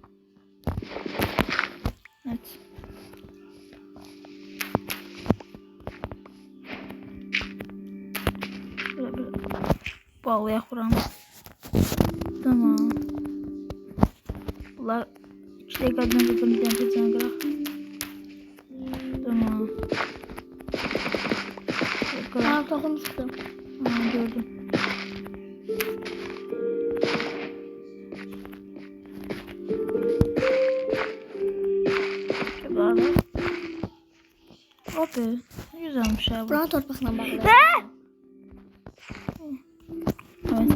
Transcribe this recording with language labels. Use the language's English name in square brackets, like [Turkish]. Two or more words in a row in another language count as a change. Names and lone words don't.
[Azerbaijani] Evet. Böyle bağlayaq buranı. Tamam. Bunlar 2 dəqiqədən bir dənə qıraq. Tamam. Aa, toxum çıxdı. Gördüm. Böyle. [Turkish] Hop be. Ne güzelmiş ya bu. [Azerbaijani] Buranı torpaqla bağlayaq. Evet.